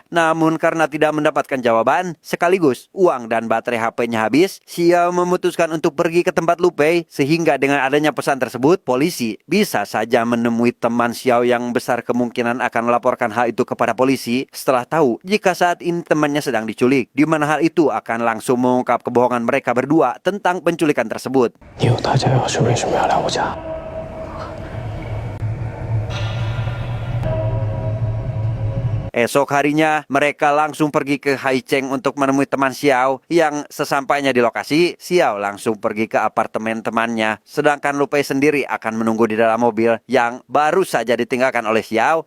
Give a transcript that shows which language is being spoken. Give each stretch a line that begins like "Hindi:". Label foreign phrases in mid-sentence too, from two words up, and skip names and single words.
Indonesian: Namun karena tidak mendapatkan jawaban, sekaligus uang dan baterai HP-nya habis, Xiao memutuskan untuk pergi ke tempat Lu Pei, sehingga dengan adanya pesan tersebut, polisi bisa saja menemui teman Xiao yang besar kemungkinan akan melaporkan hal itu kepada polisi setelah tahu jika saat ini temannya sedang diculik, di mana hal itu akan langsung mengungkap kebohongan mereka berdua tentang penculikan tersebut.
Chinese: 你有大家要事，为什么要来我家？
Indonesian: Esok harinya, mereka langsung pergi ke Haicheng untuk menemui teman Xiao. Yang sesampainya di lokasi, Xiao langsung pergi ke apartemen temannya. Sedangkan Lu Pei sendiri akan menunggu di dalam mobil yang baru saja ditinggalkan oleh Xiao.